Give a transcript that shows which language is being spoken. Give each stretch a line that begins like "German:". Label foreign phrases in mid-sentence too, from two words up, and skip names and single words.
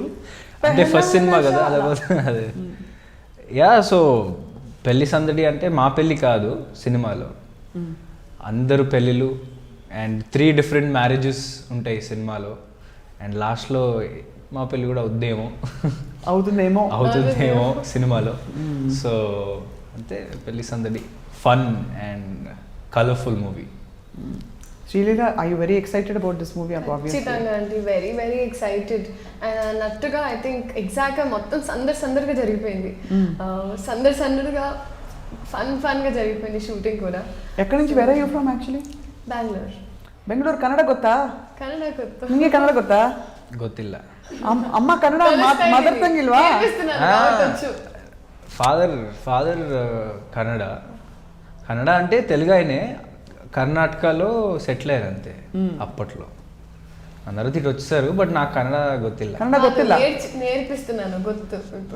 Telugu: అంటే ఫస్ట్ సినిమా కదా అదే.
English: yeah, so
Telugu: పెళ్లి సందడి అంటే మా పెళ్ళి కాదు సినిమాలో, అందరు పెళ్ళిళ్ళు
English: and 3 different marriages
Telugu: ఉంటాయి సినిమాలో, అండ్ లాస్ట్లో మా పెళ్ళి కూడా అవుతుందేమో సినిమాలో. సో అంతే, పెళ్లి సందడి
English: fun and colourful movie. Srileela, are you very excited about this movie?
Telugu: ఖచ్చితంగా అండి,
English: very very excited.
Telugu: అండ్ అన్నట్టుగా
English: I think
Telugu: ఎగ్జాక్ట్గా మొత్తం సందడిగా జరిగిపోయింది. సందడిగా ఫన్గా జరిగిపోయింది షూటింగ్ కూడా. ఎక్కడి నుంచి?
English: where are you from actually?
Telugu: బెంగళూరు.
Kannada: కన్నడ ಗೊತ್ತಾ? ಕನ್ನಡ ಗೊತ್ತು. ನಿಮಗೆ ಕನ್ನಡ ಗೊತ್ತಾ? ಗೊತ್ತಿಲ್ಲ. ಅಮ್ಮ ಕನ್ನಡ
English: mother tongue
Kannada: ಇಲ್ವಾ?
Telugu: ఫాదర్ కన్నడ అంటే తెలుగు ఆయనే, కర్ణాటకలో సెటిల్ అయ్యారు అంతే అప్పట్లో. అందరూ తిట్టి వచ్చేసారు బట్ నాకు కన్నడ గొత్తిల్ల.
Kannada: కన్నడ గొత్తిಲ್ಲ
Telugu: నేర్పిస్తున్నాను గొత్తు ఇప్పుడు.